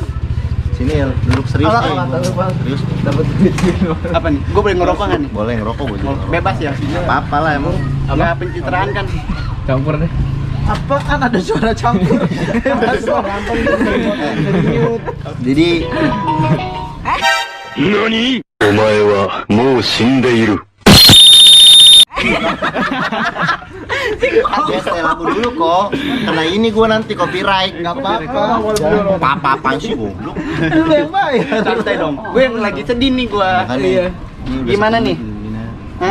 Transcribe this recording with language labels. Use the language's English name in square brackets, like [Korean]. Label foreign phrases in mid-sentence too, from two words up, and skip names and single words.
[Indonesian] Sini ya, duduk serius nih. Serius. Dapat duit. Apa nih? Gue boleh ngerokok nggak nih? Boleh ngerokok gue juga. Bebas ya? Apa lah emang. Nggak pencitraan kan? Campur deh. Apa kan ada suara campur? Jadi [Japanese] 何お前はもう死んでいる。 [Indonesian] ya setel lagu dulu kok. Kena ini gue nanti copyright. Nggak apa-apa. Apa-apaan sih goblok. Lu yang bayar. Santai dong. Gue yang lagi sedih nih gue. Makanya, ini udah Gimana nih? Hah?